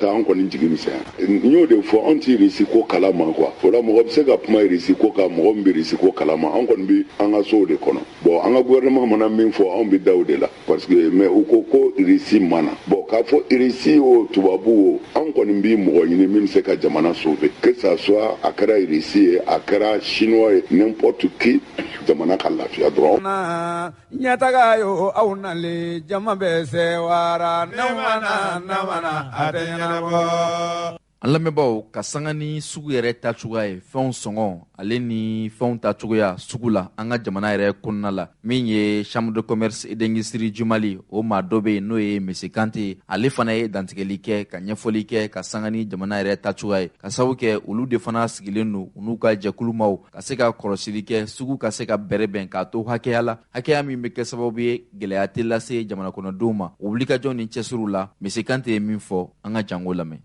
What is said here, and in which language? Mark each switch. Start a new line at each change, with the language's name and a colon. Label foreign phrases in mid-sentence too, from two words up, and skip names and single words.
Bambara: taa an kɔni jigi misɛnya n y'o de fɔ anw tɛ Irisi ko kalama quoi o la mɔgɔ bɛ se ka kuma Irisi ko kan mɔgɔ min bɛ Irisi ko kalama an kɔni bɛ an ka sow de kɔnɔ bon an ka gouvernement mana min fɔ anw bɛ da o de la
French: parce que mais
Bambara: u ko Irisi mana bon k'a fɔ Irisi o tubabu o an kɔni bɛ mɔgɔ ɲini min bɛ se ka jamana sauver
French: que ça soit
Bambara: a kɛra Irisi ye a kɛra chinois ye
French: n'importe qui
Bambara: jamana ka lafiya dɔrɔn. ɲɛtaga yo aw nalen jama bɛ sewara namana a tɛ ɲɛnabɔ. An lamɛnbaaw ka sanga ni sugu yɛrɛ tacogoya ye fɛnw sɔngɔ ale ni fɛnw tacogoya sugu la an ka jamana yɛrɛ kɔnɔna la min ye chambre de commerce et d'industrie Jumali o maa dɔ bɛ yen n'o ye Mese Kante ale fana ye dantigɛli kɛ ka ɲɛfɔli kɛ ka sanga ni jamana yɛrɛ tacogoya ye ka sababu kɛ olu de fana sigilen don u n'u ka jɛkulumaw ka se ka kɔlɔsili kɛ sugu ka se ka bɛrɛbɛn k'a to hakɛya la hakɛya min bɛ kɛ sababu ye gɛlɛya tɛ lase jamana kɔnɔdenw ma o wulikajɔ ni cɛsiriw la Mese Kante ye min fɔ an ka jango lamɛn.